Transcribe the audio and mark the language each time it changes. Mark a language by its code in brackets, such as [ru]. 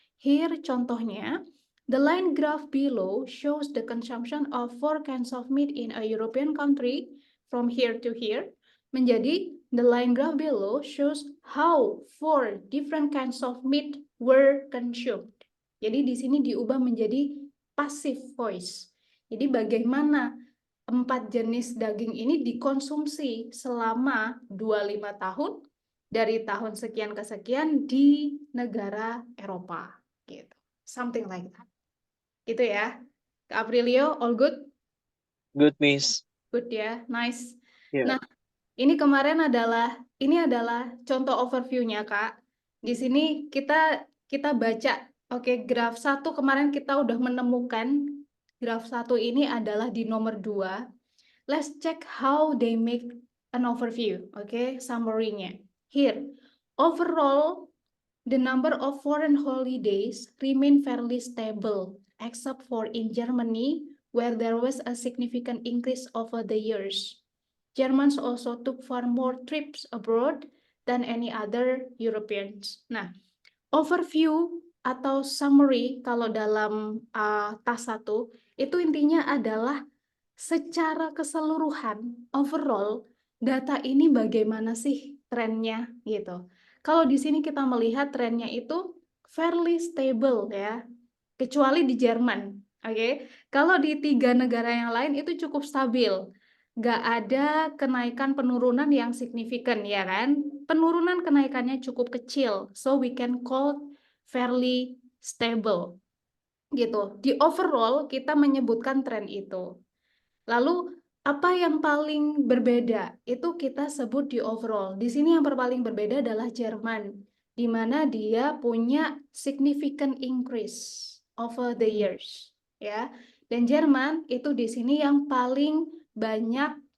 [en] Here [id] contohnya, [en] the line graph below shows the consumption of 4 kinds of meat in a European country from here to here. [id] Menjadi [en] the line graph below shows how 4 different kinds of meat were consumed. [id] Jadi di sini diubah menjadi passive voice. Jadi bagaimana 4 jenis daging ini dikonsumsi selama 25 tahun dari tahun sekian ke sekian di negara Eropa gitu. [en] Something like that. [id] Gitu ya. [en] Kak Aprilio, all good? Good, Miss. Good [id] ya, [en] nice. Yeah. [id] Nah, ini adalah contoh overview-nya, Kak. Di sini kita baca, oke, graf 1 kemarin kita udah menemukan graf 1 ini adalah di nomor 2. [en] Let's check how they make an overview, oke, summary-nya. Here, overall, the number of foreign holidays remain fairly stable, except for in Germany, where there was a significant increase over the years. Germans also took far more trips abroad than any other Europeans. [id] Nah, overview atau summary kalau dalam tas 1 itu intinya adalah secara keseluruhan, overall, data ini bagaimana sih trennya gitu. Kalau di sini kita melihat trennya itu [en] fairly stable [id] ya, kecuali di Jerman. Oke. Kalau di 3 negara yang lain itu cukup stabil. Nggak ada kenaikan penurunan yang signifikan ya kan. Penurunan kenaikannya cukup kecil. [en] So we can call fairly stable. [id] Gitu. Di overall kita menyebutkan tren itu. Lalu apa yang paling berbeda? Itu kita sebut di overall. Di sini yang paling berbeda adalah Jerman, di mana dia punya [en] significant increase over the years, [id] ya. Dan Jerman itu di sini yang paling banyak